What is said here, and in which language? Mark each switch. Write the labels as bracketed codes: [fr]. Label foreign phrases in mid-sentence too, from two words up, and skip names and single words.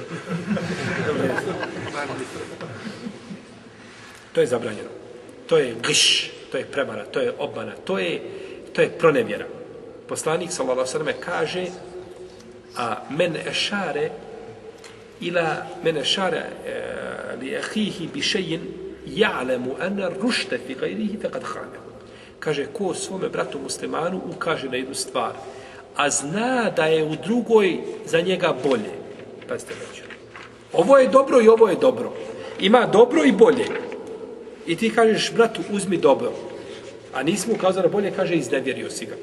[bs] To je zabranjeno. To je giš, to je prevara, to je obmana, to je pronevjera. [ar] Poslanik صلى الله عليه وسلم kaže من أشار لأخيه بشيء يعلم أن الرشد في غيره فقد خانه. [bs] Kaže, ko svome bratu muslimanu ukaže na jednu stvar, a zna da je u drugoj za njega bolje. Pazite, braćo. Ovo je dobro i ovo je dobro. Ima dobro i bolje. I ti kažeš, bratu, uzmi dobro. A nisi mu ukazao na bolje, kaže, iznevjerio si ga.